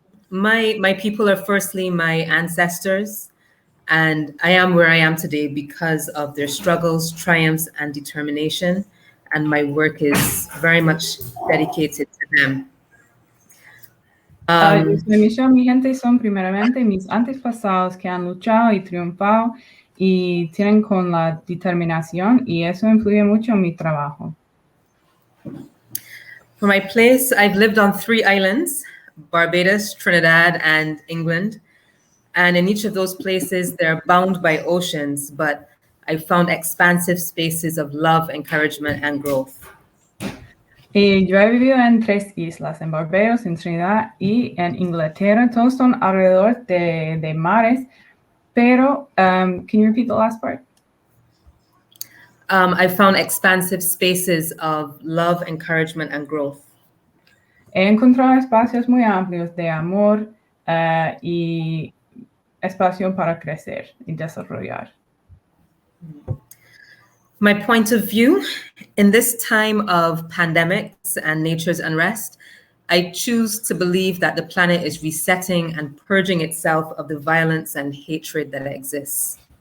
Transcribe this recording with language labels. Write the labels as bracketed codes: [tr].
[en] My people are firstly my ancestors, and I am where I am today because of their struggles, triumphs, and determination. And my work is very much dedicated to them. [es] Yo soy Michelle. Mi gente son primeramente mis antepasados que han luchado y triunfado y tienen con la determinación, y eso influye mucho en mi trabajo. [en] For my place, I've lived on 3 islands, Barbados, Trinidad, and England. And in each of those places, they're bound by oceans, but I found expansive spaces of love, encouragement, and growth. [es] Y yo he vivido en 3 islas, en Barbados, en Trinidad y en Inglaterra. Todos son alrededor de mares, pero [en] can you repeat the last part? I found expansive spaces of love, encouragement, and growth. [es] He encontrado espacios muy amplios de amor y espacio para crecer y desarrollar. [en] My point of view, in this time of pandemics and nature's unrest, I choose to believe that the planet is resetting and purging itself of the violence and hatred that exists.